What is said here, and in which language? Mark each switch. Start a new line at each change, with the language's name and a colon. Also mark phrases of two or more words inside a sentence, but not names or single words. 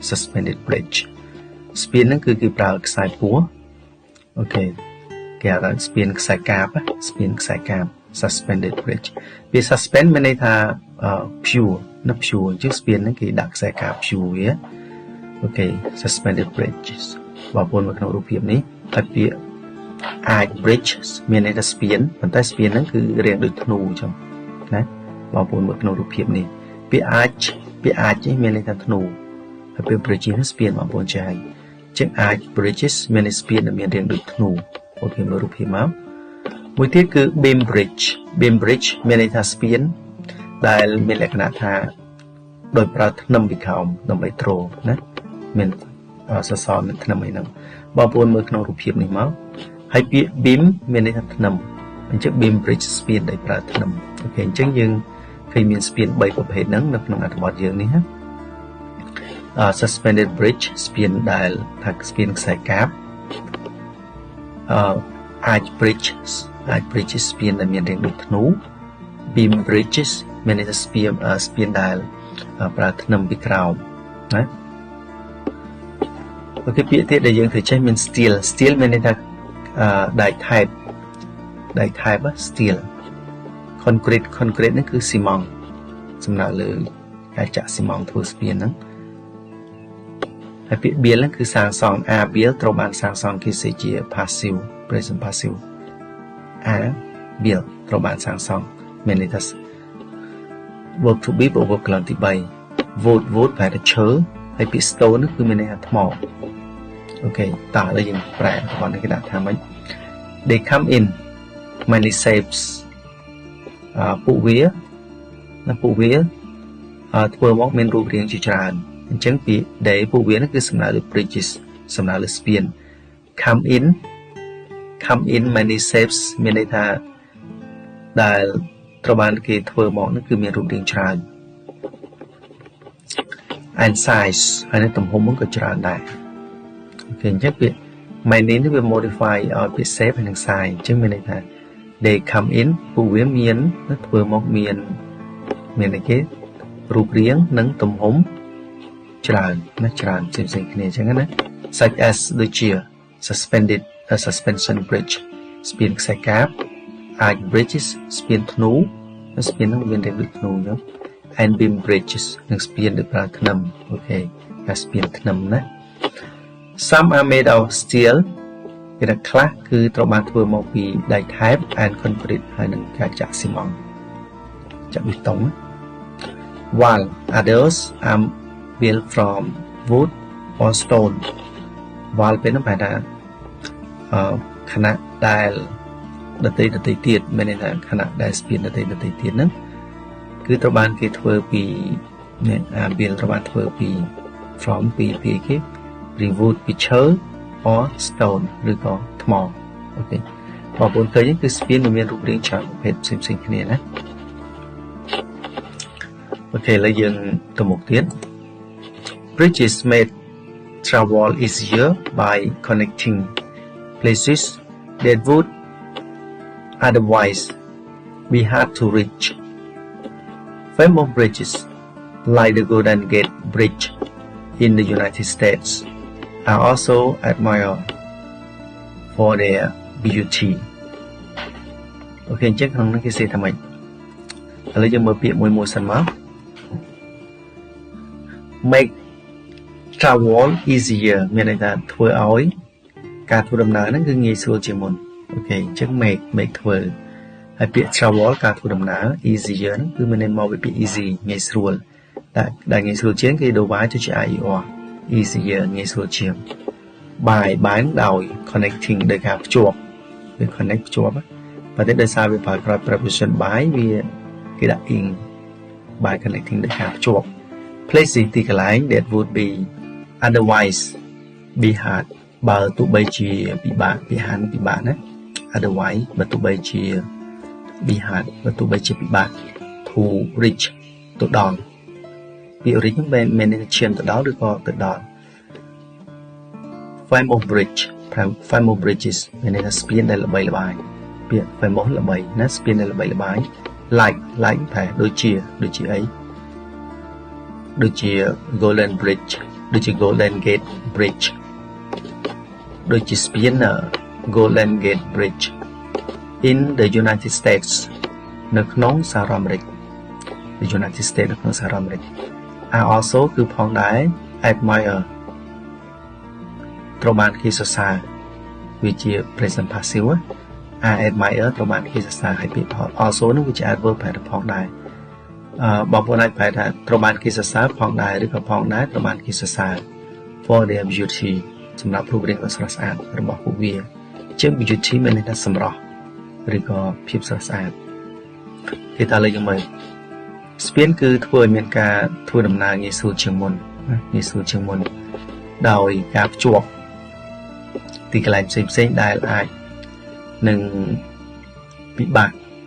English: suspended bridge
Khmer: ស្ពានហ្នឹងគឺគេប្រើខ្សែពួរអូខេគេហៅថាស្ពានខ្សែកាប
English: suspended bridge
Khmer: វា suspend មានន័យថា pure ណា pure អញ្ចឹងស្ពានហ្នឹងគេដាក់ខ្សែកាប pure វាអូខេ
English: suspended bridge
Khmer: បងប្អូនមើលក្នុងរូបភាពនេះហើយពាក្យ
English: arch bridge
Khmer: មានន័យថាស្ពានប៉ុ ន្តែស្ពានហ្នឹងគឺរាងដូចធ្នូអញ្ចឹងណាបងប្អូនមើលក្នុងរូបភាពនេះពាក្យ arch នេះមានន័យថាធ្នូហើយពាក្យ bridge នេះ ស្ពានបងប្អូនចេះហើយជាង
English: arch bridges
Khmer: មានន័យស្ពានដែលមានរាងដូចធ្នូអូខេមើលរូបភាព មកមួយទៀតគឺ
English: beam bridge
Khmer: មានន័យថាស្ពានដែលមានលក្ខណៈថាដោយប្រើធ្នឹមពីក្រោមដើម្បីទ្រណាមានសសរមានធ្នឹមអីហ្នឹងបងប្អូនមើលក្នុងរូបភាពនេះមកហើយពាក្យ beam មានន័យថាធ្នឹមអញ្ចឹង
English: beam bridge
Khmer: ស្ពានដែលប្រើធ្នឹមអូខេអញ្ចឹងយើងឃើញមានស្ពាន3ប្រភេទហ្នឹងនៅក្នុងអត្ថបទយើងនេះណា
English: suspended bridge
Khmer: ស្ពានដែលថាស្ពានខ្សែកាប
English: arch bridges
Khmer: ស្ពានដែលមានរាងដូចធ្នូ
English: beam bridges
Khmer: មានន័យថាស្ពានដែលប្រើធ្នឹមពីក្រោមណាអូខេពាក្យទៀតដែលយើងត្រូវចេះមាន steel មានន័យថាដែកថែប
English: steel concrete
Khmer: ហ្នឹងគឺស៊ីម៉ង់សំដៅលើការចាក់ស៊ីម៉ង់ធ្វើស្ពានហ្នឹង ហើយពាក្យ build ហ្នឹងគឺសាងសង់ build ត្រូវបានសាងសង់គេសេជា
English: passive present passive build
Khmer: ត្រូវបានសាងសង់មានន័យថា
English: verb to be
Khmer: ប្រវត្តិកន្លងទី3 wood ប្រែថាឈើហើយពាក្យ stone គឺមានន័យថាថ្មអូខេតោះឥឡូវយើងប្រែប្រព័ន្ធនេះគេដាក់ថាម៉េច
English: they come in many shapes
Khmer: ពួកវា ធ្វើមកមានរូបរាងជាច្រើនអញ្ចឹងពាក្យ they ពួកវានេះគឺសំដៅលើ bridges សំដៅលើស្ពាន
English: come in many shapes
Khmer: មានន័យថាដែលត្រូវបានគេធ្វើមកនេះគឺមានរូបរាងច្រើន
English: and size
Khmer: ហើយនឹងទំហំมันក៏ច្រើនដែរអូខេអញ្ចឹងពាក្យ many នេះវា modify ឲ្យពាក្យ shape ហើយនឹង size អញ្ចឹងមានន័យថា
English: they come in
Khmer: ពួកវាមានធ្វើមកមានអីគេរូបរាងនិងទំហំច្រើនណាច្រើន ផ្សេងគ្នាអញ្ចឹងណា
English: such as
Khmer: ដូចជា
English: suspension bridge
Khmer: ស្ពានខ្សែកាប
English: arch bridges
Khmer: ស្ពានធ្នូស្ពានហ្នឹងមានរាងដូចធ្នូអញ្ចឹង
English: and beam bridges
Khmer: និងស្ពានដែលប្រើធ្នឹម អូខេតែស្ពានធ្នឹមណា
English: some are made of steel
Khmer: គេថាខ្លះគឺត្រូវបានធ្វើមកពីដែកថែប
English: and concrete
Khmer: ហើយនឹងការចាក់ស៊ីម៉ង់ចាក់បេតុង
English: while others are built from wood or stone while
Khmer: ពេលនោះប្រែថាខណៈដែលដតីទៀតមានន័យថាខណៈដែលស្ពានដតីទៀតហ្នឹងគឺត្រូវបានគេធ្វើពីbuild ត្រូវបានធ្វើពី from ពីគេ wood ពីឈើ
English: or stone
Khmer: ឬក៏ថ្មអូខេបងប្អូនឃើញគឺស្ពានមានរូបរាងច្រើនប្រភេទផ្សេងគ្នាណា
English: អូខេឥឡូវយើងទៅមុខទៀត bridges made travel easier by connecting places that would otherwise be hard to reach famous bridges like the Golden Gate Bridge in the United States are also admired for their beauty
Khmer: អូខេអញ្ចឹងក្នុងនេះគេសេថាម៉េចឥឡូវយើងមើលពាក្យមួយសិនមក
English: make travel easier
Khmer: មានន័យថាធ្វើឲ្យការធ្វើដំណើរហ្នឹងគឺងាយស្រួលជាងមុនអូខេអញ្ចឹង make ធ្វើហើយពាក្យ travel ការធ្វើដំណើរ easier ហ្នឹងគឺមានន័យមកពីពាក្យ easy ងាយស្រួលដែលងាយស្រួលជាងគេដូរ y ទៅជា ier easier ងាយស្រួលជាង by ដោយ connecting ដោយការភ្ជាប់វា connect ភ្ជាប់ប៉ុន្តែដោយសារវាប្រើក្រោយ
English: preposition by
Khmer: វាគេដាក់ in
English: by connecting
Khmer: ដោយការភ្ជាប់ places ទីកន្លែង
English: that would be otherwise be hard
Khmer: បើទោះបីជាពិបាកណា otherwise បើទោះបីជា
English: be hard
Khmer: បើទោះបីជាពិបាក
English: to reach
Khmer: ទៅដល់ពាក្យ reach ហ្នឹងមានន័យថាឈានទៅដល់ឬក៏ទៅដល់
English: famous bridges
Khmer: មានន័យថាស្ពានដែលល្បីល្បាញពាក្យ famous ល្បីណាស្ពានដែលល្បីល្បាញ like តែ ដូចជាអីដូចជា Golden Bridge ដូចជា Golden Gate Bridge ដូចជាស្ពាន Golden Gate Bridge
English: in the United States
Khmer: នៅក្នុងសហរដ្ឋអាមេរិក
English: the United States
Khmer: នៅក្នុងសហរដ្ឋអាមេរិក
English: are also
Khmer: គឺផងដែរ admire ត្រូវបានគេសរសើរវាជា
English: present passive
Khmer: admire ត្រូវបានគេសរសើរហើយពាក្យ also នោះវាជា adverb ប្រែថាផង ដែរបងប្អូនអាចប្រែថាត្រូវបានគេសរសើរផងដែរឬក៏ផងដែរត្រូវបានគេសរសើរ
English: for their beauty
Khmer: សម្រាប់រូបរាងដ៏ស្រស់ស្អាតរបស់ពួកវាជាង beauty មានន័យថាសម្រស់ឬក៏ភាពស្រស់ស្អាតគេថាលើកមកស្ពានគឺធ្វើឲ្យមានការធ្វើដំណើរងាយស្រួលជាងមុនដោយការភ្ជាប់ទីកន្លែងផ្សេងដែលអាចនឹងពិបាក